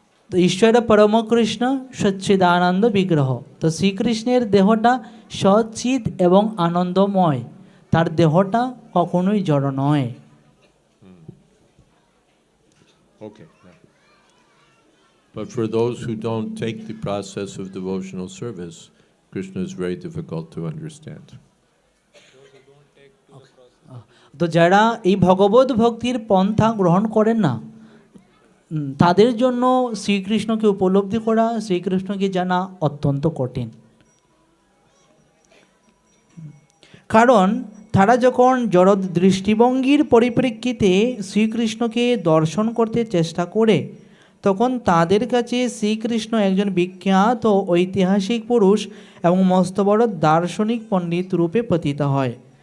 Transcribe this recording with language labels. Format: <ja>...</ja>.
<sa>তো ঈশ্বর পরম কৃষ্ণ সচ্চিদানন্দ বিগ্রহ।</sa> <bn>তো শ্রীকৃষ্ণের দেহটা সচ্চিদ এবং আনন্দময়, তার দেহটা কখনোই জড় নয়।</bn> <en>Okay. But for those who don't take the process of devotional service, Krishna is very difficult to understand.</en> <bn>তো যারা এই ভগবত ভক্তির পন্থা গ্রহণ করেন না, তাদের জন্য শ্রীকৃষ্ণকে উপলব্ধি করা, শ্রীকৃষ্ণকে জানা অত্যন্ত কঠিন। কারণ তারা যখন জড় দৃষ্টিভঙ্গির পরিপ্রেক্ষিতে শ্রীকৃষ্ণকে দর্শন করতে চেষ্টা করে, তখন তাদের কাছে শ্রীকৃষ্ণ একজন বিখ্যাত ঐতিহাসিক পুরুষ এবং মস্ত বড় দার্শনিক পণ্ডিত রূপে প্রতীত হয়।</bn>